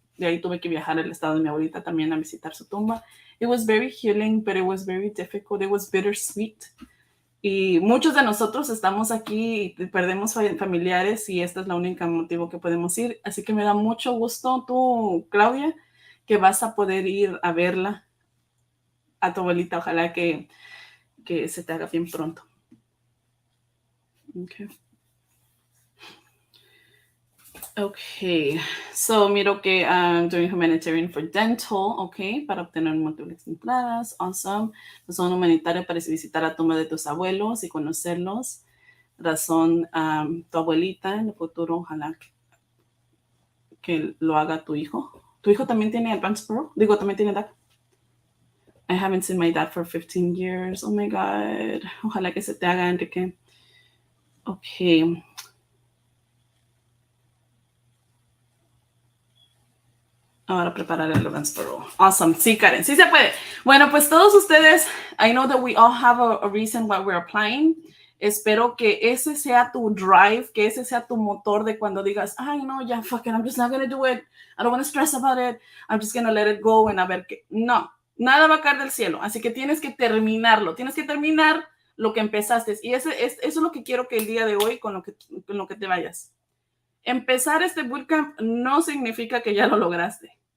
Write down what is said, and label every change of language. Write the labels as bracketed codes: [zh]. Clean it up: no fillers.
[es] De ahí tuve que viajar al estado de mi abuelita también a visitar su tumba. [en] It was very healing, but it was very difficult. It was bittersweet. [es] Y muchos de nosotros estamos aquí y perdemos familiares y este es el único motivo que podemos ir. Así que me da mucho gusto tú, Claudia, que vas a poder ir a verla, a tu abuelita. Ojalá que se te haga bien pronto. [en] Okay, so [es] miro que [en] I'm doing humanitarian for dental, okay, [es] para obtener múltiples entradas, [en] awesome. [es] Razón humanitaria para visitar la tumba de tus abuelos y conocerlos. Razón, tu abuelita en el futuro, ojalá que lo haga tu hijo. ¿Tu hijo también tiene Advance Parole? Digo, también tiene DACA. [en] I haven't seen my dad for 15 years. Oh my God. [es] Ojalá que se te haga, Enrique. Okay. Ahora preparar el Advance Parole. Awesome. Sí, Karen. Sí se puede. Bueno, pues todos ustedes, [en] I know that we all have a reason why we're applying. [es] Espero que ese sea tu drive, que ese sea tu motor de cuando digas, ay, no, ya, [en] fuck it, I'm just not going to do it. I don't want to stress about it. I'm just going to let it go and [es] a ver qué. No, nada va a caer del cielo. Así que tienes que terminarlo. Tienes que terminar lo que empezaste. Y eso es lo que quiero que el día de hoy, con lo que te vayas. Empezar este bootcamp no significa que ya lo lograste.